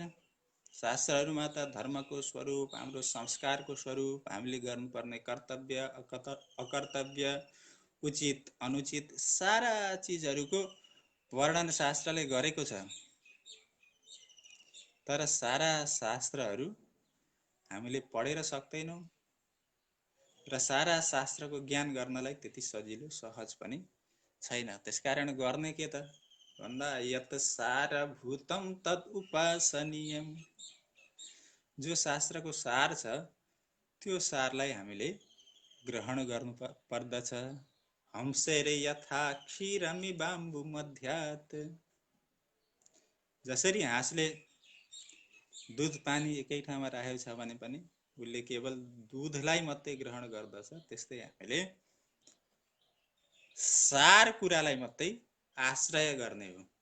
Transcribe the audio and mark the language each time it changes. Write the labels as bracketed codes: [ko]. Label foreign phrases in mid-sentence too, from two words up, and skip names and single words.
[ne] शास्त्रहरूमा त धर्मको स्वरूप, हाम्रो संस्कारको स्वरूप, हामीले गर्नुपर्ने कर्तव्य अकर्तव्य, उचित अनुचित सारा चिजहरूको वर्णन शास्त्रले गरेको छ। तर सारा शास्त्रहरू हामीले पढेर सक्दैनौँ र सारा शास्त्रको ज्ञान गर्नलाई त्यति सजिलो सहज पनि छैन। त्यसकारण गर्ने के त भन्दा [sa] यत सारभूतम तद उपासनीयम। [ne] जो शास्त्रको सार छ त्यो सारलाई हामीले ग्रहण गर्नु पर्दछ। [sa] हंसेरे यथा क्षीरमि बाम्बु मध्यात्। [ne] जसरी हाँसले दूध पानी एकै ठाउँमा राखेको छ भने पनि उसले केवल दूधलाई मात्रै ग्रहण गर्दछ, त्यस्तै हामीले सार कुरालाई मात्रै आश्रय गर्ने हो।